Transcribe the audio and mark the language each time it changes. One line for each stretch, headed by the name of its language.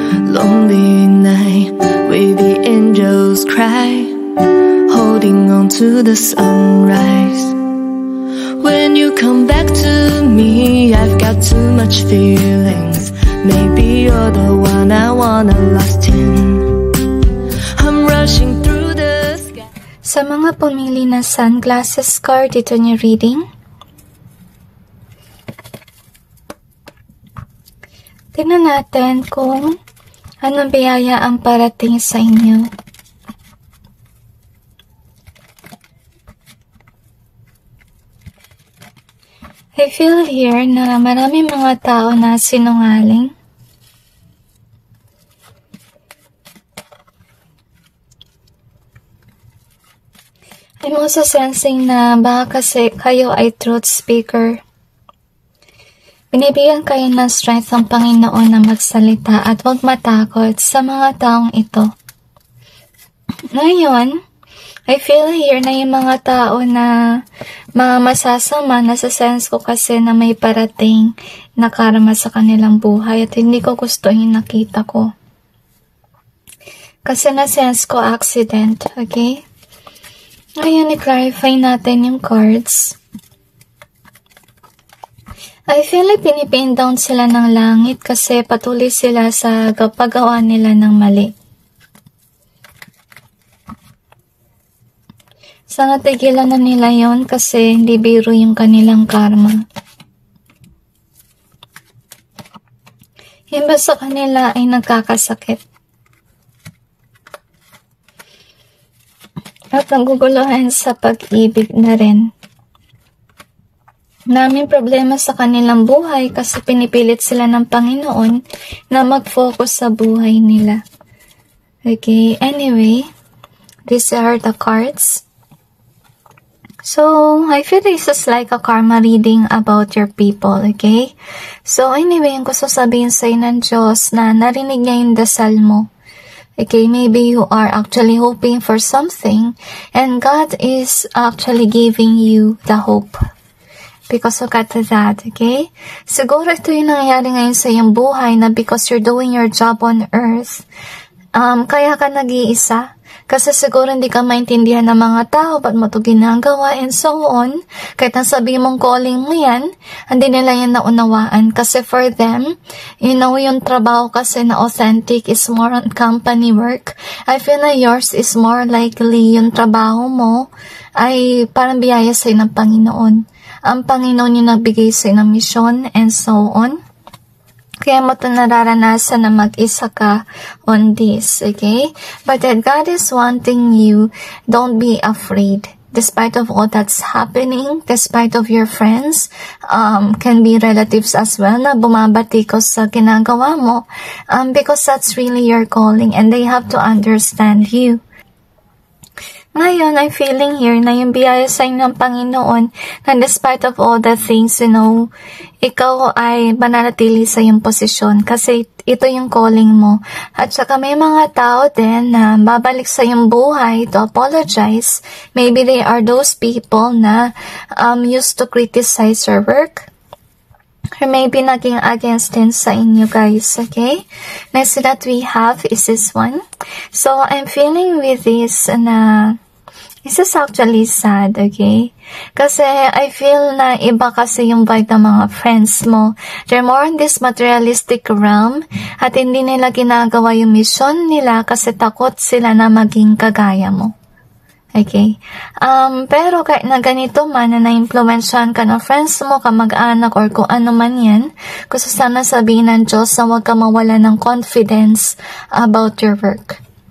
English: Lonely night where the angels cry, holding on to the sunrise. When you come back to me, I've got too much feelings. Maybe you're the one I wanna lost in. I'm rushing through the sky.
Filipino: Sa mga pumili na sunglasses card, ito niya reading. Tingnan natin kung anong biyaya ang parating sa inyo.
English: I feel here
Filipino: na maraming mga tao na sinungaling.
English: I'm also sensing
Filipino: na baka kasi kayo ay truth speaker. Binibigyan kayo ng strength ng Panginoon na magsalita at huwag matakot sa mga taong ito. Ngayon,
English: I feel here
Filipino: na yung mga tao na mga masasama, nasa-sense ko kasi na may parating na karma sa kanilang buhay at hindi ko gusto yung nakita ko. Kasi na-sense ko accident, okay? Ngayon, i-clarify natin yung cards.
English: I feel like
Filipino: pinipin down sila ng langit kasi patuloy sila sa paggawa nila ng mali. Sana tigilan na nila yon kasi hindi biro yung kanilang karma. Iba sa kanila ay nagkakasakit. At naguguluhan sa pag-ibig na rin. Naming problema sa kanilang buhay kasi pinipilit sila ng Panginoon na mag-focus sa buhay nila.
English: Okay, anyway, these are the cards. So, I feel this is like a karma reading about your people, okay?
Filipino: So, anyway, yung gusto sabihin sa'yo ng Diyos na narinig niya yung dasal mo.
English: Okay, maybe you are actually hoping for something and God is actually giving you the hope. Because look at that, okay?
Filipino: Siguro ito yung nangyayari ngayon sa iyong buhay na
English: because you're doing your job on earth,
Filipino: kaya ka nag-iisa. Kasi siguro hindi ka maintindihan ng mga tao, ba't mo ito ginagawa,
English: and so on.
Filipino: Kahit nasabihin mong calling mo yan, hindi nila yan naunawaan. Kasi
English: for them, you know,
Filipino: yung trabaho kasi na
English: authentic is more on company work. I feel
Filipino: na
English: yours is more likely
Filipino: yung trabaho mo ay parang biyaya sa'yo ng Panginoon. Ang Panginoon yung nagbigay sa'yo ng misyon,
English: and so on.
Filipino: Kaya mo ito nararanasan na mag-isa ka
English: on this,
Filipino: okay?
English: But that God is wanting you, don't be afraid. Despite of all that's happening, despite of your friends, can be relatives as well
Filipino: na bumabatikos sa ginagawa mo,
English: because that's really your calling and they have to understand you. Ngayon, I'm feeling here na yung biyaya sa inyo ng Panginoon na despite of all the things, you know, ikaw ay mananatili sa iyong posisyon kasi ito yung calling mo.
Filipino: At saka may mga tao din na babalik sa iyong buhay
English: to apologize. Maybe they are those people na used to criticize your work.
Filipino: Or maybe naging against din sa inyo guys, okay?
English: Next that we have is this one. So, I'm feeling with this na this is actually sad, okay?
Filipino: Kasi I feel na iba kasi yung vibe ng mga friends mo.
English: They're more in this materialistic realm
Filipino: at hindi nila ginagawa yung mission nila kasi takot sila na maging kagaya mo. Okay? Pero kahit na ganito man na na-influensyahan ka ng friends mo, kamag-anak, or kung ano man yan, gusto sana sabihin ng Diyos na huwag ka mawala ng confidence
English: about your work.